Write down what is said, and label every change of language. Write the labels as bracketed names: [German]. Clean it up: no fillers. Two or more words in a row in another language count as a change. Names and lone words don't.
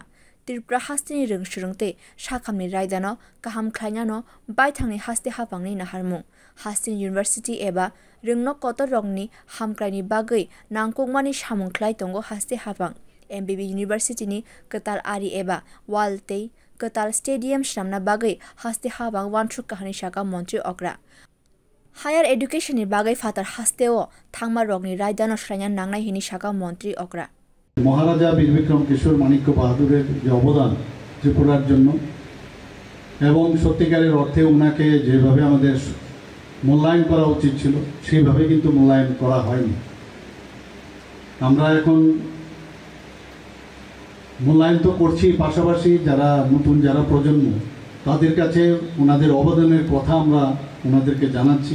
[Kok Borok] Tripura hasteni rungshrungte sakamni raidano kaham khlainano baithangni haste hapangni naharmung hasteni university eba rungno kotor rongni hamkraini bagai nangkungmani samung khlai tongo haste hapang MBB University ni kwtal ari eba walte kwtal stadium shamna bagai haste hapang wanthuk kahani saka montri okra [English] higher education [Kok Borok] ni bagai fatar hasteo thangma rogni raidano shranya nangnai hini saka montri okra [Bangla] maharaja Bir Bikram kishore manik bahadurer যে অবদান ত্রিপুরার জন্য এবং সত্যিকারের অর্থে ওনাকে যেভাবে আমাদের মূল্যায়ন করা উচিত ছিল সেইভাবে কিন্তু মূল্যায়ন করা হয়নি আমরা এখন মূল্যায়ন তো করছি পাশাপাশি যারা নতুন যারা প্রজন্ম তাদের কাছে ওনাদের অবদানের কথা আমরা ওনাদেরকে জানাচ্ছি